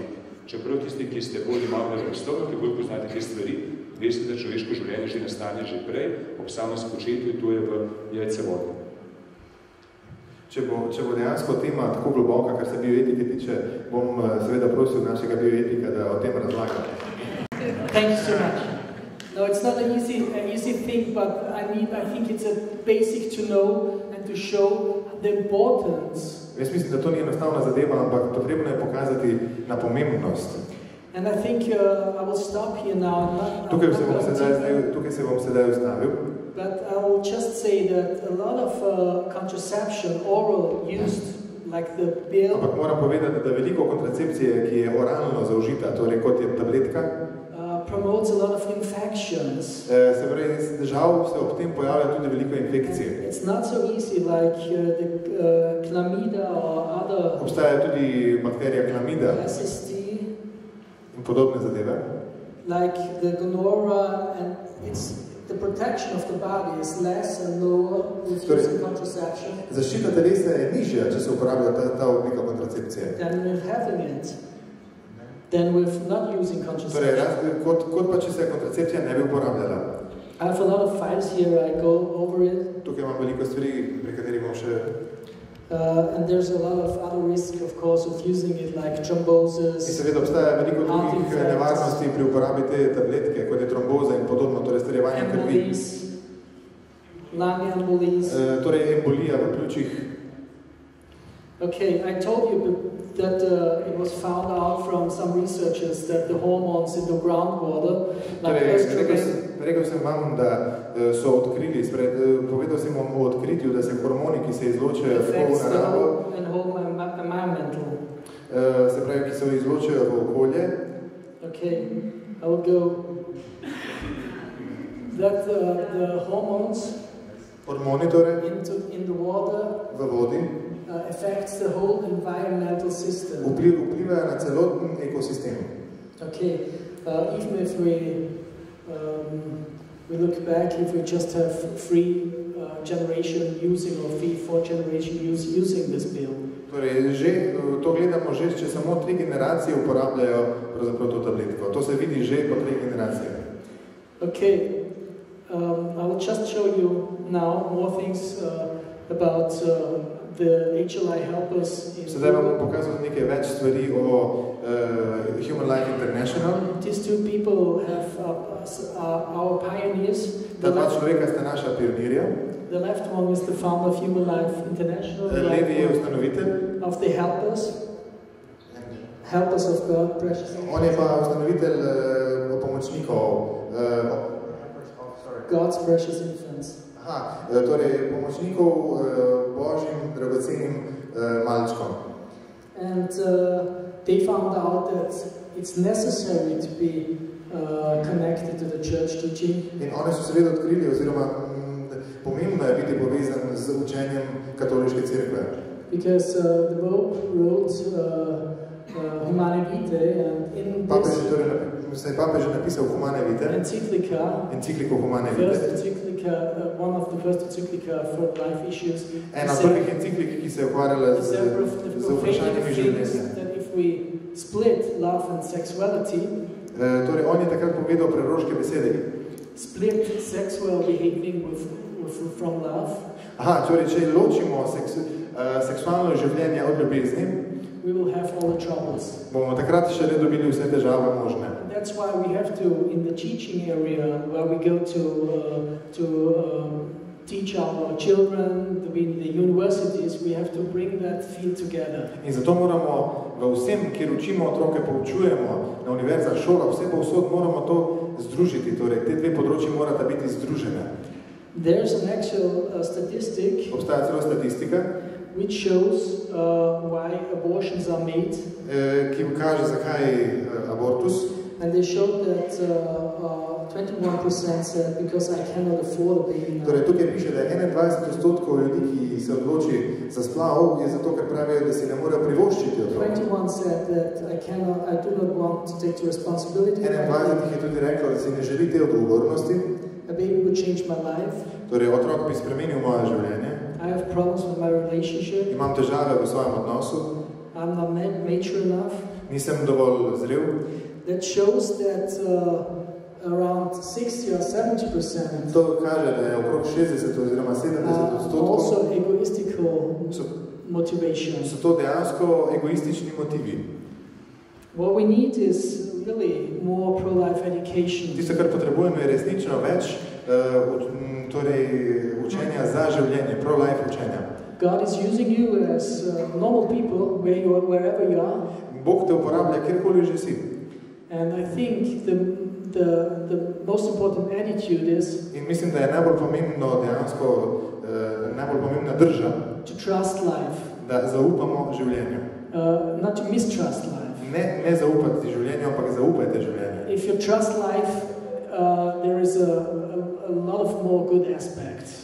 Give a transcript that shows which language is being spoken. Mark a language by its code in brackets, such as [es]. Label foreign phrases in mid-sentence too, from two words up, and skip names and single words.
[sl] Čeprav tisti, ki ste bolj malo na razstovu, ki bolj poznate te stvari, veste, da človeško življenje že nastane že prej, ob samem spočetju, to je v jajcevodu. Če bo dejansko tema tako globoka, kar se bioetike tiče, bom seveda prosil našega bioetika, da o tem razlaga. [en] Thank you so much. No, it's not an easy thing, but I think it's a basic to know and to show the importance. [sl] Jaz mislim, da to ni enostavna zadeva, ampak potrebno je pokazati na pomembnost. [en] And I think I will stop here now. [sl] Tukaj se bom sedaj ustavil. [en] But I will just say that a lot of contraception, oral, used like the pill. [sl] Ampak moram povedati, da veliko kontracepcije, ki je oralno zaužita, torej kot je tabletka, [en] promotes a lot of infections. [sl] Se pravi, žal se ob tem pojavlja tudi veliko infekcij. [en] It's not so easy like the chlamydia or other. [sl] Obstaja tudi bakterija chlamydia. [en] SST. [sl] In podobne zadeve. [en] Like the gonorrhea, and the protection of the body is less and lower with using contraception. [sl] Zaščita telesa je nižja, če se uporablja ta oblika kontracepcije. [en] Than with having it. Than with not using contraception. [sl] Torej, kot pa če se kontracepcija ne bi uporabljala. [en] I have a lot of files here, I go over it. [sl] Tukaj imam veliko stvari, pri katerih bom še... [en] and there's a lot of other risks, of course, of using it, like thrombosis. [sl] In seveda obstaja veliko drugih nevarnosti pri uporabi te tabletke, kot je tromboza in podobno, torej strjevanje krvi. [en] Lung embolis. [sl] Torej embolija v pljučih. [en] Okay, I told you that it was found out from some researchers that the hormones in the groundwater, like estrogen. [sl] Rekel sem vam, da so odkrili, povedal sem vam o odkritju, da se hormoni, ki se izločajo v naravo, se pravi, ki se izločajo v okolje. [en] Okay, I will go. That the hormones [sl] torej, [en] in the water [sl] v vodi [en] affects the whole environmental system. [sl] Vplivajo na celoten ekosistem. [en] Okay, even if we look back, if we just have three generation using or four generation using this pill. [sl] Torej, to gledamo že, če samo 3 generacije uporabljajo pravzaprav to tabletko. To se vidi že po 3 generacijah. [en] Okay, I will just show you now more things about the HLI helpers. [sl] Sedaj vam bom pokazal nekaj več stvari o Human Life International. [en] These two people are our pioneers. [sl] Ta dva človeka sta naša pionirja. [en] The left one is the founder of Human Life International. [sl] Levi je ustanovitelj. [en] Of the helpers. Helpers of God, precious. [sl] On je pa ustanovitelj pomočnikov. [en] God's precious infants. [sl] Aha, torej pomočnikov Božjim dragocenim malčkom. [en] And they found out that it's necessary to be connected to the church teaching. [sl] In oni so seveda odkrili, oziroma pomembno je biti povezan z učenjem katoliške cerkve. [en] Because the Pope wrote Humane Vitae, and in this [sl] Papež je napisal Humane Vitae, encikliko Humane Vitae, [en] one of the first encyclica for life issues. [sl] Ena prvih enciklik, ki se je ukvarjala z vprašanjami življenja. [en] That if we split love and sexuality, [sl] torej on je takrat povedal preroške besede. [en] Split sexual behaving from love. [sl] Aha, torej če ločimo seksualno življenje od ljubezni, [en] we will have all the troubles. [sl] Bomo takrat še ne dobili vse težave možne. [en] That's why we have to, in the teaching area, where we go to teach our children, in the universities, we have to bring that field together. [sl] In zato moramo v vsem, kjer učimo otroke, poučujemo na univerzah, šolah, vse povsod moramo to združiti, torej te dve področji morata biti združene. [en] There's an actual statistic. [sl] Obstaja celo statistika, [en] which shows why abortions are made. [sl] Ki kaže, zakaj abortus. [en] And they showed that 21% said because I cannot afford a baby now. [sl] Torej, tukaj piše, da 21% ljudi, ki se odloči za splav, je zato, ker pravijo, da si ne morejo privoščiti otroka. [en] 21 said that I do not want to take the responsibility. [sl] 21 je tudi reklo, da si ne želi te odgovornosti. [en] A baby would change my life. [sl] Torej, otrok bi spremenil moje življenje. [en] I have problems with my relationship. [sl] Imam težave v svojem odnosu. [en] I'm not mature enough. [sl] Nisem dovolj zrel. [en] That shows that around 60 or 70%. [sl] To kaže, da je okrog 60 oziroma 70%. [en] Also egoistical motivation. [sl] So to dejansko egoistični motivi. [en] What we need is really more pro-life education. [sl] Tisto, kar potrebujemo, je resnično več torej učenja za življenje, pro-life učenja. [en] God is using you as normal people wherever you are. [sl] Bog te uporablja kjerkoli že si. [en] And I think the most important attitude is [sl] in mislim, da je najbolj pomembno dejansko najbolj pomembna drža, [en] to trust life. [sl] Da zaupamo življenju. [en] Not to mistrust life. [sl] Ne zaupati življenju, ampak zaupajte življenju. [en] If you trust life, there is a lot of more good aspects.